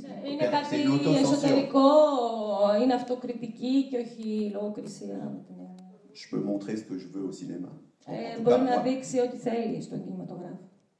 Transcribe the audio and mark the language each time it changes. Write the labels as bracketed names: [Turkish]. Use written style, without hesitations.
[Greek] Είναι κάτι εσωτερικό, είναι αυτοκριτική και όχι λογοκρισία. [French] Je peux montrer ce que je veux au cinéma. [Greek] Μπορεί να δείξει ό,τι θέλει στον κινηματογράφο.